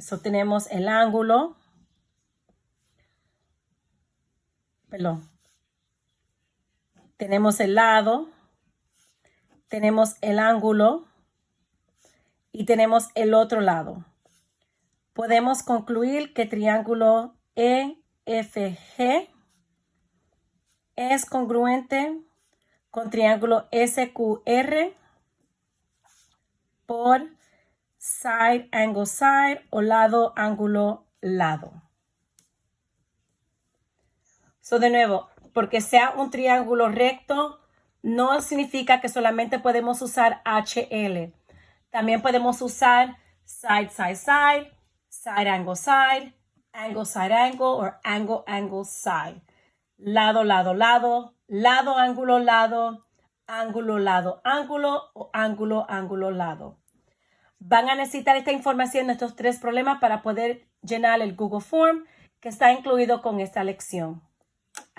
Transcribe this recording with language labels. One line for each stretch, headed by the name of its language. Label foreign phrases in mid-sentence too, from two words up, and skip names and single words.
Spanish: So tenemos el ángulo, tenemos el lado, tenemos el ángulo y tenemos el otro lado. Podemos concluir que triángulo EFG es congruente con triángulo SQR por
English: side, angle, side
Spanish: o lado, ángulo, lado. So, de nuevo, porque sea un triángulo recto, no significa que solamente podemos usar HL. También podemos usar
English: side, side, side, side, angle, side, angle, o angle, angle, side.
Spanish: Lado, lado, lado, lado, ángulo, lado, ángulo, lado, ángulo o ángulo, ángulo, lado. Van a necesitar esta información de estos tres problemas para poder llenar el Google Form que está incluido con esta lección.